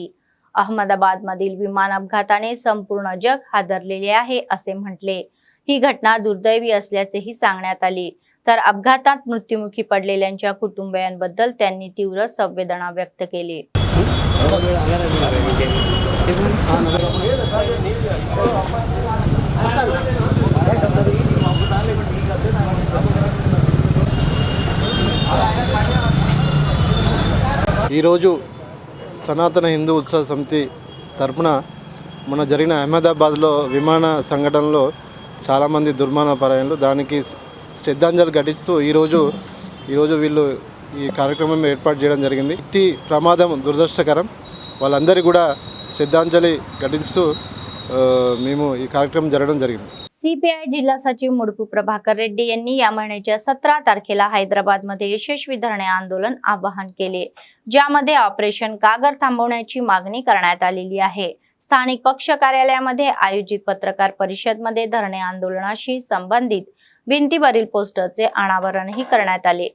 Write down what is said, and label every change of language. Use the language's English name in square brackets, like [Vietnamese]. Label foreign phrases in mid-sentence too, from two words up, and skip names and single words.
[Marathi] अहमदाबाद मधील विमान अपघाताने संपूर्ण जग हादरलेले आहे असे म्हटले। ही घटना दुर्दैवी असल्याचेही सांगण्यात आले। तर अपघातात मृत्युमुखी पडलेल्यांच्या कुटुंबियांबद्दल त्यांनी तीव्र संवेदना व्यक्त केली। [Telugu] ఈరోజు సనాతన హిందూ ఉత్సవ సమితి తరపున మన జరిగిన అహ్మదాబాద్లో విమాన సంఘటనలో చాలామంది దుర్మరణ పరాయణలు దానికి శ్రద్ధాంజలి ఘటిస్తూ ఈరోజు వీళ్ళు ఈ కార్యక్రమం ఏర్పాటు చేయడం జరిగింది. ఇట్టి ప్రమాదం దురదృష్టకరం. వాళ్ళందరికీ కూడా శ్రద్ధాంజలి ఘటిస్తూ మేము ఈ కార్యక్రమ జరగడం జరిగింది. [Marathi] सीपीआय जिल्हा सचिव मुडपू प्रभाकर रेड्डी यांनी या महिन्याच्या 17 तारखेला हैदराबादमध्ये यशस्वी धरणे आंदोलन आवाहन केले, ज्यामध्ये ऑपरेशन कागर थांबवण्याची मागणी करण्यात आलेली आहे. स्थानिक पक्ष कार्यालयामध्ये आयोजित पत्रकार परिषदमध्ये धरणे आंदोलनाशी संबंधित भिंतीवरील पोस्टरचे अनावरणही करण्यात आले.